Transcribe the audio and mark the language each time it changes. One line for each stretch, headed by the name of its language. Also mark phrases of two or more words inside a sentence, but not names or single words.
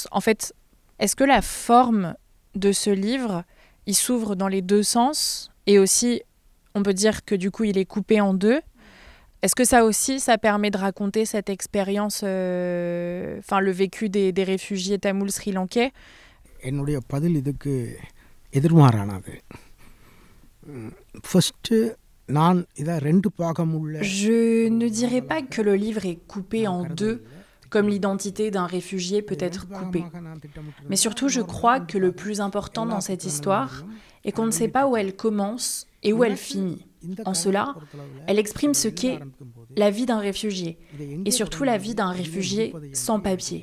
French: En fait, est-ce que la forme de ce livre, il s'ouvre dans les deux sens? Et aussi, on peut dire que du coup, il est coupé en deux. Est-ce que ça aussi, ça permet de raconter cette expérience, le vécu des réfugiés tamouls sri-lankais?
Tamil: என்னுடைய பதில் இதுக்கு எதிர்மாறானது. ஃபர்ஸ்ட் நான் இத ரெண்டு பாகமுள்ள.
French: Je ne dirais pas que le livre est coupé en deux, comme l'identité d'un réfugié peut être coupée. Mais surtout, je crois que le plus important dans cette histoire est qu'on ne sait pas où elle commence et où elle finit. En cela, elle exprime ce qu'est la vie d'un réfugié, et surtout la vie d'un réfugié sans papier.